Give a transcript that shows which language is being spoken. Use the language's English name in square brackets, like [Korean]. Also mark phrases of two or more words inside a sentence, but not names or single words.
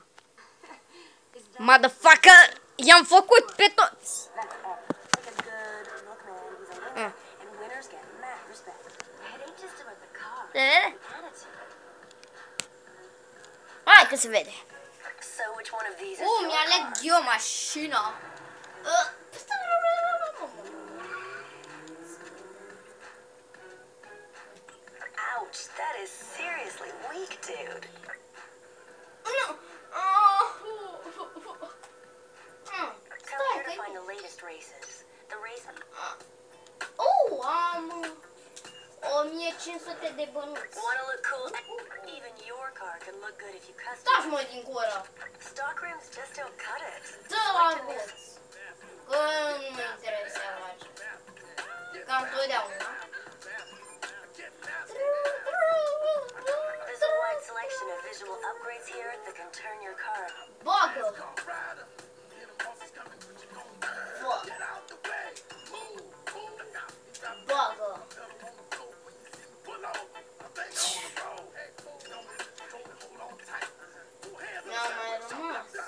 [Romanian] Motherfucker, i-am făcut pe toți. Hai că se vede. Mi-aleg eu mașina. [English] Ouch, that is seriously weak, dude. Come here to find the latest races. The race... [Romanian] Am 1500 de bănuți. [English] Wanna look cool? Even your car can look good if you custom. [Romanian] Taci mă din gură. [English] Stock rims just don't cut it. [Romanian] Dă la roți. Că nu mă interesează acesta. Cam totdeauna. [English] There's a wide selection of visual upgrades here that can turn your car. [Romanian] Bagă! Bagă! Mi-a mai rămas.